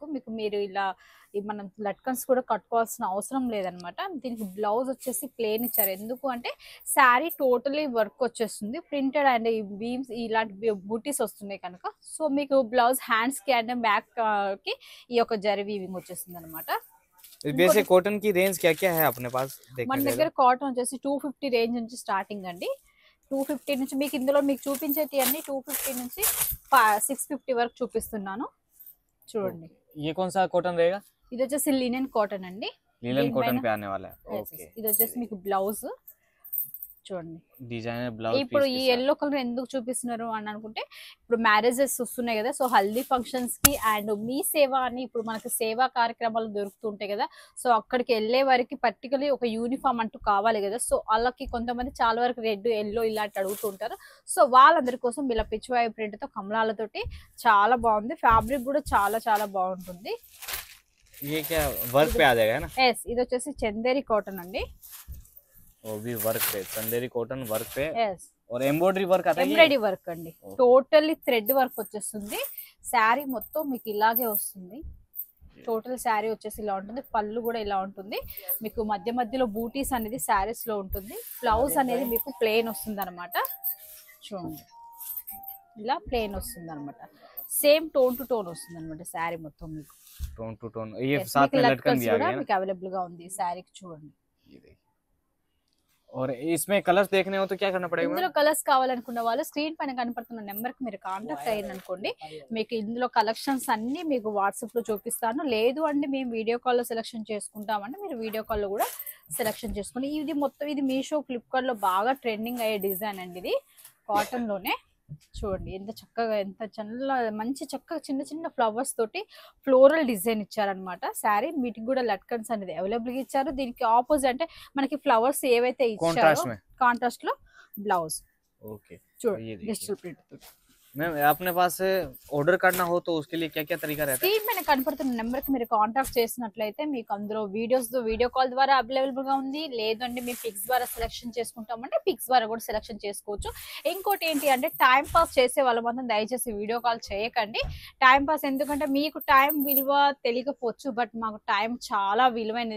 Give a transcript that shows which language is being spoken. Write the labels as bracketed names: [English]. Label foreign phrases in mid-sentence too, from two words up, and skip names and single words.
[Telugu] మీరు ఇలా మనం లట్కన్స్ కూడా కట్టుకోవాల్సిన అవసరం లేదనమాట. దీనికి బ్లౌజ్ వచ్చేసి ప్లేన్ ఇచ్చారు. ఎందుకు అంటే [English] saree totally work [Telugu] వచ్చేస్తుంది. [English] printed and beams [Telugu] ఇలాంటి బూటీస్ వస్తున్నాయి కనుక సో మీకు [English] blouse hands [Telugu] కి [English] and back [Telugu] కి ఈ యొక్క జరీ వీవింగ్ వచ్చేస్తుంది అనమాట. [Hindi] कॉटन की रेंज क्या क्या है अपने पास? [Telugu] మన దగ్గర కాటన్ వచ్చేసి 250 రేంజ్ నుంచి స్టార్టింగ్ అండి. 250 నుంచి మీకు ఇందులో మీకు చూపించేటి అన్ని 250 నుంచి 650 వరకు చూపిస్తున్నాను. చూడండి. [Hindi] ये कौन सा कॉटन रहेगा? [Telugu] ఇది వచ్చేసి [English] linen cotton [Telugu] అండి. [English] linen cotton [Hindi] पे आने वाला है. ओके. [Telugu] ఇది వచ్చేసి మీకు బ్లౌజ్ చూడండి. [English] designer blouse. [Telugu] ఇప్పుడు ఈ [English] yellow colour [Telugu] ఎందుకు చూపిస్తున్నారు అని అనుకుంటే ఇప్పుడు మ్యారేజెస్ వస్తున్నాయి కదా. సో హల్దీ ఫంక్షన్స్ కి అండ్ మీ సేవ అని ఇప్పుడు మనకి సేవా కార్యక్రమాలు దొరుకుతుంటాయి కదా. సో అక్కడికి వెళ్ళే వారికి పర్టికులర్లీ ఒక యూనిఫామ్ అంటూ కావాలి కదా. సో వాళ్ళకి కొంతమంది చాలా వరకు [English] red yellow [Telugu] ఇలాంటి అడుగుతుంటారు. సో వాళ్ళందరి కోసం ఇలా పిచ్చివాయి ప్రింట్ తో కమలాలతోటి చాలా బాగుంది. ఫ్యాబ్రిక్ కూడా చాలా చాలా బాగుంటుంది. [Hindi] ये क्या वर्क पे आ जाएगा ना? [Telugu] ఎస్ ఇది వచ్చేసి చందేరి కాటన్ అండి. [Hindi] वो भी वर्क पे, चंदेरी [English] cotton work [Hindi] पे. [Telugu] ఎస్ [Hindi] और [English] embroidery work [Hindi] आता है. [English] embroidery work [Telugu] అండి. [English] totally thread work [Telugu] వచ్చేస్తుంది. శారీ మొత్తం మీకు ఇలాగే వస్తుంది. టోటల్ శారీ వచ్చేసి ఇలా ఉంటుంది. పళ్ళు కూడా ఇలా ఉంటుంది. మీకు మధ్య మధ్యలో బూటీస్ అనేది శారీస్ లో ఉంటుంది. బ్లౌజ్ అనేది మీకు ప్లెయిన్ వస్తుంది అనమాట. చూడండి ఇలా ప్లెయిన్ వస్తుంది అనమాట. [English] same tone to tone [Telugu] వస్తుంది అనమాట శారీ మొత్తం మీకు. [English] tone to tone. [Hindi] ये साथ में लटकन भी आ गया [Telugu] మీకు అవైలబుల్ గా ఉంది శారీకి. చూడండి. [Hindi] और इसमें कलर्स देखने हो तो क्या करना पड़ेगा? [Telugu] ఇందులో కలర్స్ కావాలనుకున్న వాళ్ళు స్క్రీన్ పైన కనపడుతున్న నెంబర్ కి మీరు కాంటాక్ట్ అయ్యారు అనుకోండి. మీకు ఇందులో కలెక్షన్స్ అన్ని మీకు వాట్సాప్ లో చూపిస్తాను. లేదు అంటే మేము [English] video call [Telugu] లో సెలెక్షన్ చేసుకుంటామంటే మీరు [English] video call [Telugu] లో కూడా సెలెక్షన్ చేసుకోండి. ఇది మొత్తం ఇది మీషో ఫ్లిప్కార్ట్ లో బాగా ట్రెండింగ్ అయ్యే డిజైన్ అండి. ఇది కాటన్ లోనే. చూడండి ఎంత చక్కగా ఎంత మంచి చక్కగా చిన్న చిన్న ఫ్లవర్స్ తోటి [English] floral design [Telugu] ఇచ్చారనమాట. శారీ వీటికి కూడా లట్కన్స్ అనేది అవైలబుల్ గా ఇచ్చారు. దీనికి ఆపోజిట్ అంటే మనకి ఫ్లవర్స్ ఏవైతే ఇచ్చారో కాంట్రాస్ట్ లో బ్లౌజ్. ఓకే. చూడండి [English] digital print [Telugu] తోటి. [Hindi] मैम अपने पास ऑर्डर करना हो तो उसके लिए क्या क्या तरीका रहता है? [Telugu] స్క్రీన్ పైన కనపడుతున్న నెంబర్ కి మీరు కాంటాక్ట్ చేసినట్లయితే మీకు అందులో [English] video call [Telugu] ద్వారా అవైలబుల్ గా ఉంది. లేదంటే మీరు పిక్స్ ద్వారా సెలెక్షన్ చేసుకుంటామంటే పిక్స్ ద్వారా కూడా సెలెక్షన్ చేసుకోవచ్చు. ఇంకోటి ఏంటి అంటే [English] time pass [Telugu] చేసే వాళ్ళ మాత్రం దయచేసి [English] video call [Telugu] చేయకండి. [English] time pass [Telugu] ఎందుకంటే మీకు టైం విలువ తెలియకపోవచ్చు, బట్ మాకు టైం చాలా విలువైనది.